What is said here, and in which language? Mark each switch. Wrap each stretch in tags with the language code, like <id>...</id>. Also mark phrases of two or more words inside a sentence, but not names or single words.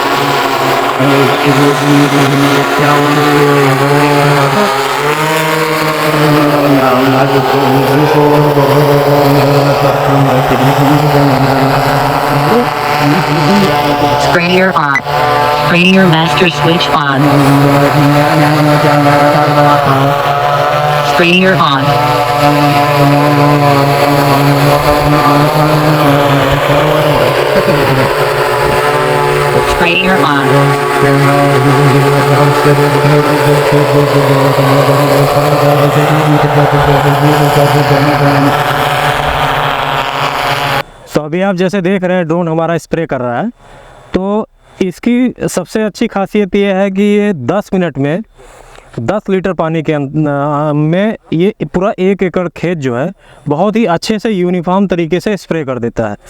<en>Sprayer on. Sprayer master switch on. Sprayer on. Sprayer on.</en> <hi>तो अभी आप जैसे देख रहे हैं ड्रोन हमारा स्प्रे कर रहा है। तो इसकी सबसे अच्छी खासियत ये है कि ये 10 मिनट में 10 लीटर पानी के में ये पूरा 1 एकड़ खेत जो है बहुत ही अच्छे से यूनिफॉर्म तरीके से स्प्रे कर देता है।</hi>